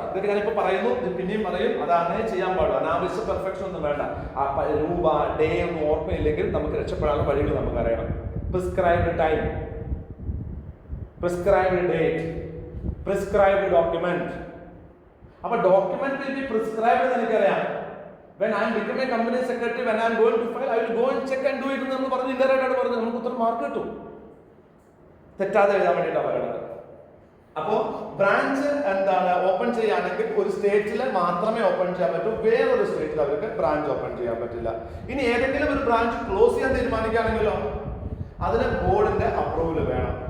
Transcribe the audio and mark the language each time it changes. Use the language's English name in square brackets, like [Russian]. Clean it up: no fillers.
[Malayalam] ഇതൊക്കെ ഞാനിപ്പോ പറയുന്നു, പിന്നെയും പറയും, അത് അങ്ങനെ ചെയ്യാൻ പാടും. അനാവശ്യ പെർഫെക്ഷൻ ഒന്നും വേണ്ട. രൂപ ഡേ ഒന്നും ഓർമ്മയില്ലെങ്കിൽ നമുക്ക് രക്ഷപ്പെടാനുള്ള വഴികൾ നമുക്ക് അറിയണം. [English] Prescribed time, prescribed date, prescribed document. [Malayalam] അപ്പൊ [English] document will be prescribed [Malayalam] എന്ന് എനിക്കറിയാം. [English] when I am become a company secretary, when I am going to file, I will go and check and do it [Malayalam] എന്ന് നമ്മൾ പറഞ്ഞു. Indirect ആയിട്ട് പറഞ്ഞു നമുക്ക് ഉത്തരം മാർക്ക് കിട്ടും. തെറ്റാതെ എഴുതാൻ വേണ്ടിയിട്ടാണ് പറയുന്നത്. അപ്പോ ബ്രാഞ്ച് എന്താണ് ഓപ്പൺ ചെയ്യുകയാണെങ്കിൽ ഒരു സ്റ്റേറ്റിൽ മാത്രമേ ഓപ്പൺ ചെയ്യാൻ പറ്റൂ, വേറൊരു സ്റ്റേറ്റിൽ അവർക്ക് ബ്രാഞ്ച് ഓപ്പൺ ചെയ്യാൻ പറ്റില്ല. ഇനി ഏതെങ്കിലും ഒരു ബ്രാഞ്ച് ക്ലോസ് ചെയ്യാൻ തീരുമാനിക്കുകയാണെങ്കിലോ അതിന് ബോർഡിന്റെ അപ്രൂവൽ വേണം.